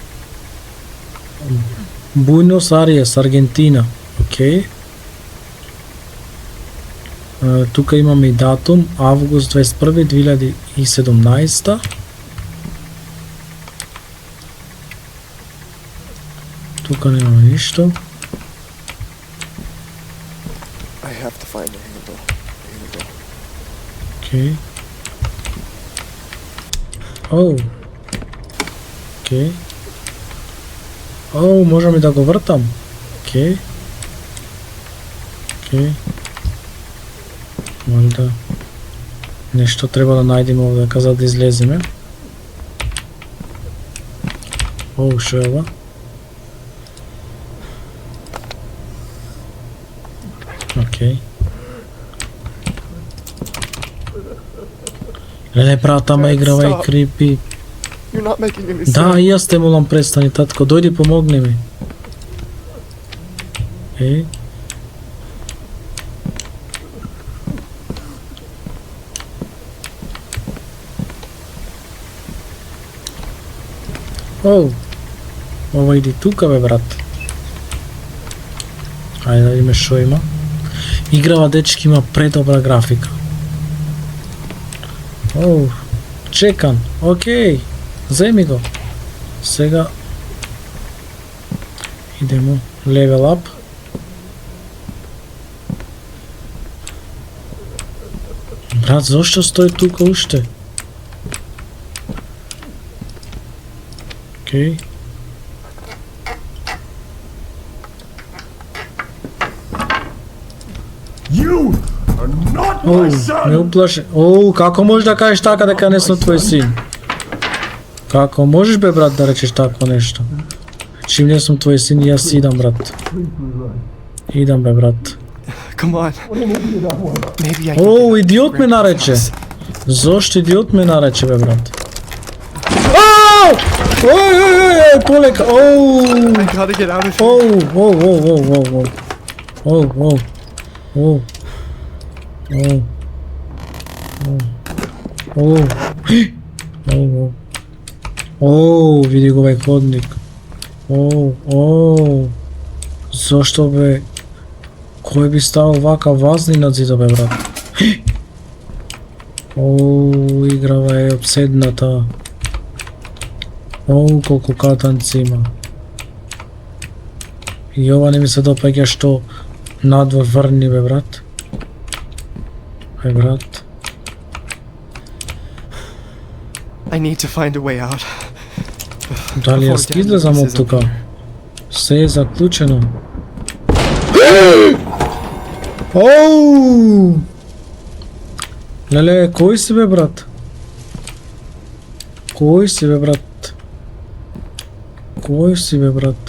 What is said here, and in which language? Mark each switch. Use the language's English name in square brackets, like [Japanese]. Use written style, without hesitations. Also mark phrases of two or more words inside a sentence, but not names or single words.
[Macedonian] Буенос Ариес, Аргентина. Океј. Тука имаме и датум, август 21, 2017. Тука немаме ништо. [English] I have to find a handle. [Macedonian] Океј. Океј. Можам и да го вртам. Океј. Можда нешто треба да најдеме овде за да излеземе. Што е ова? Океј. Леле, брат, ама играва и крипи. [English] You're not making any sense. [Macedonian] Да, и јас те молам, престани, татко, дојди помогни ми. Ова иди тука, бе, брат. Ајде да видиме шо има. Играва, дечки, има предобра графика. Чекан, океј. Земи го. Сега идемо [English] level up. [Macedonian] Брат, зошто стои тука уште? Океј. [English] You are not my son! [Macedonian] Не уплаши. Како можеш да кажеш така дека не сум твој син? Како можеш, бе, брат, да речеш тако нешто? Чим не сум твој син, јас идам, брат. Идам, бе, брат. [English] Come on. Maybe I can [Macedonian] Идиот ме нарече. Зошто идиот ме нарече, бе, брат? Полека. [English] I gotta get out of here. [Macedonian] Види го овај ходник. Зошто бе? Кој би ставил вака вазни на зидот бе брат? Оу, играва е обседната. Оу, колку катанци има. И ова не ми се допаѓа што надвор врни бе брат. Бе брат. [English] I need to find a way out. [Macedonian] Дали јас ќе излезам од тука? Се е заклучено. Оу! Леле, кој си бе брат? Кој си бе брат? Кој си бе брат?